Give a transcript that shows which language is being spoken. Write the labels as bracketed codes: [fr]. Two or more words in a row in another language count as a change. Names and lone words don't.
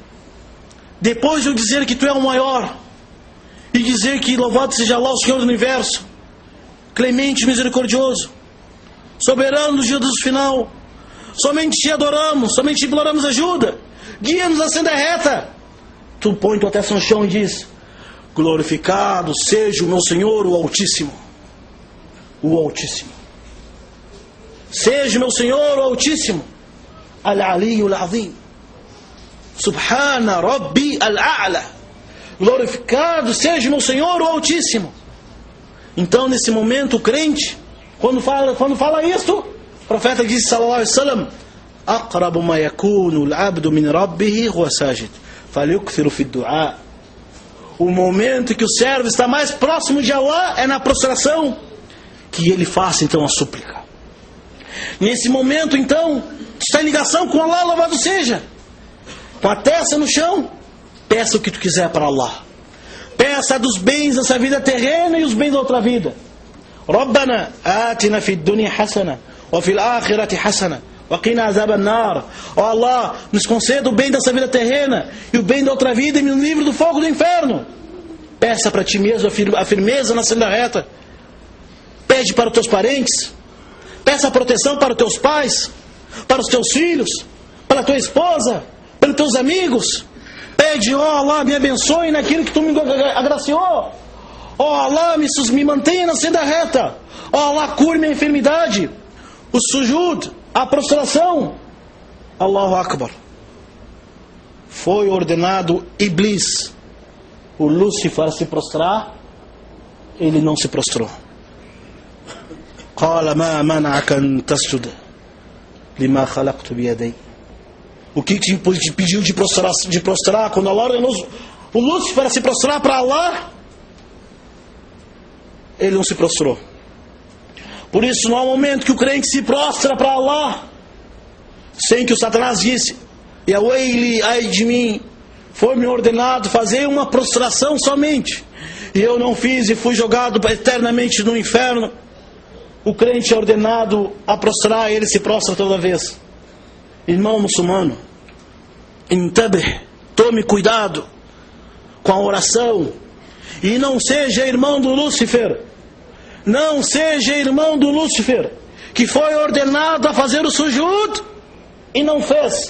[pt] Depois de eu dizer que tu é o maior, e dizer que louvado seja Allah, o Senhor do Universo, clemente e misericordioso, soberano no dia do final, somente te adoramos, somente te imploramos ajuda, guia-nos a senda reta. Tu põe tua testa no chão e diz: glorificado seja o meu Senhor, o Altíssimo. O Altíssimo. Seja o meu Senhor, o Altíssimo. [ar] العلي العظيم. سبحان ربي الأعلى. [pt] Glorificado seja o meu Senhor, o Altíssimo. Então, nesse momento, o crente, quando fala isto, o profeta diz, [ar] صلى الله عليه وسلم: أقرب ما يكون العبد من ربه هو ساجد، فليكثر في الدعاء. [pt] O momento que o servo está mais próximo de Allah é na prostração, que ele faça então a súplica. Nesse momento, então, está em ligação com Allah, louvado seja, com a testa no chão, peça o que tu quiser para Allah. Peça dos bens dessa vida terrena e os bens da outra vida. [ar] ربنا آتنا في الدنيا حسنة وفي الآخرة حسنة وقنا عذاب النار. [pt] Ó Allah, nos conceda o bem dessa vida terrena e o bem da outra vida, e me livre do fogo do inferno. Peça para ti mesmo a firmeza na senda reta. Pede para os teus parentes. Peça proteção para os teus pais, para os teus filhos, para a tua esposa, para os teus amigos. Pede: ó Allah, me abençoe naquilo que tu me agraciou. Ó Allah, me mantenha na senda reta. Ó Allah, cure minha enfermidade. O sujud, a prostração. [ar] الله أكبر. [pt] Foi ordenado Iblis, o Lúcifer, a se prostrar. Ele não se prostrou. [ar] قال ما منعك أن تسجد لما خلقت بيدي. [pt] O que te pediu de prostrar quando Allah ordenou o Lúcifer a se prostrar para Allah? Ele não se prostrou. Por isso, não há momento que o crente se prostra para Allah sem que o Satanás disse: [ar] يا ويلي, [pt] ai de mim, foi-me ordenado fazer uma prostração somente, e eu não fiz e fui jogado eternamente no inferno. O crente é ordenado a prostrar, ele se prostra toda vez. Irmão muçulmano, intabih, tome cuidado com a oração, e não seja irmão do Lúcifer, Não seja irmão do Lúcifer, que foi ordenado a fazer o sujud e não fez.